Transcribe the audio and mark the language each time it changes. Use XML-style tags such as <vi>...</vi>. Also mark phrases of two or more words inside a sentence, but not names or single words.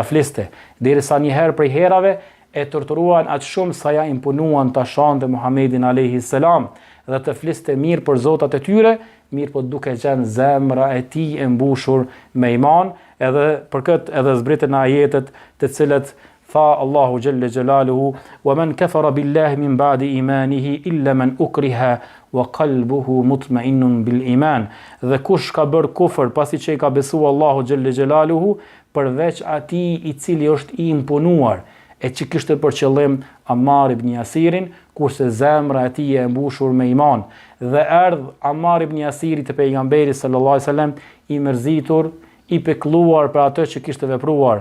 <sq>fliste, derisa një herë prej herave e torturuan aq shumë sa ja imponuan ta shante Muhamedit</sq> <ar>عليه السلام</ar> <sq>dhe të fliste mirë për zotat e tyre, mirë po duke qenë zemra e tij e mbushur me iman, edhe për këtë edhe zbritën ajetet të cilët tha</sq> <ar>الله جل جلاله: "ومن كفر بالله من بعد إيمانه إلا من أكره وقلبه مطمئن بالإيمان."</ar> <sq>Dhe kush ka bërë kufër pasi që i ka besuar</sq> <ar>الله جل جلاله,</ar> <sq>përveç atij i cili është i imponuar, e që kishte për qëllim Ammar ibn Yasirin, kurse zemra e tij e mbushur me iman. Dhe erdh Ammar ibn Yasiri te pejgamberi</sq> <ar>صلى الله عليه وسلم</ar> <sq>i mërzitur, i pekluar për atë që kishte vepruar.</sq>